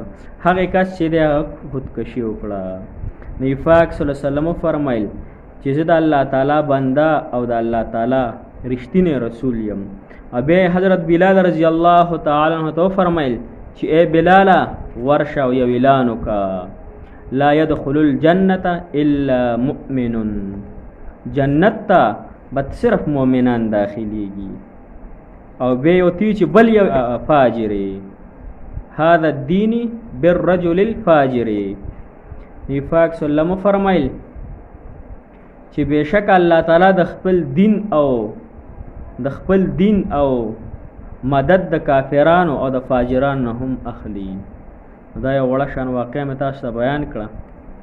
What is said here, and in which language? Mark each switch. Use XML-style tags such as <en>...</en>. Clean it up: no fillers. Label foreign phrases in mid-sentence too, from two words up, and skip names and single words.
<ps>هغې کس چې دی هغه خودکشي وکړه. نبي پاک</ps> <ar>صلی الله علیه وسلم</ar> <ps>فرمایل چې زه د الله تعالی بنده او د الله تعالی رښتینی رسول یم. او بیا حضرت بلال</ps> <ar>رضی الله تعالی عنه</ar> <ps>ته فرمایل چې ای بلاله ورشه او یو اعلان وکړه،</ps> <ar>لا يدخل الجنة الا مؤمن،</ar> <ps>جنت ته بد صرف مؤمنان داخليږي. او بیا یو تی چې بل یو فاجر،</ps> <ar>هذا الدین بالرجل الفاجر.</ar> <ps>نبی پاک</ps> <ar>صلی الله علیه وسلم</ar> <ps>فرمایل چې بشک الله تعالی د خپل دین او مدد د کافرانو او د فاجرانو هم اخلي. دا یو وړه شان واقعه مې تاسو ته بیان کړه.</ps>